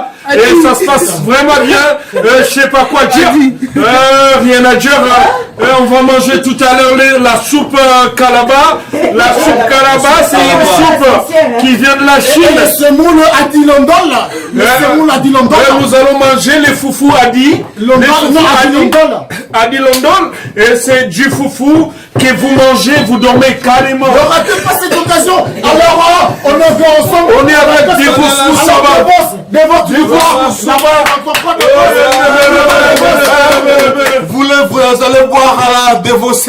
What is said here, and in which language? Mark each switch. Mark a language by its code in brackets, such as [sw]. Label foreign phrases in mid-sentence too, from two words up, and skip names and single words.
[fr] Et ça se passe vraiment bien. Je sais pas quoi dire. Rien à dire. On va manger tout à l'heure la soupe Kalaba. La soupe Kalaba, c'est une soupe qui vient de la Chine. Le semoule à Dilondol là. Le semoule à Dilondol. Nous allons manger les foufous Adi. Adi London. Et c'est du foufou que vous mangez, vous dormez carrément. Ne ratez pas cette occasion. Alors, on est ensemble. On est avec des foufous, ça va. Des votre Vous allez boire à la dévosser.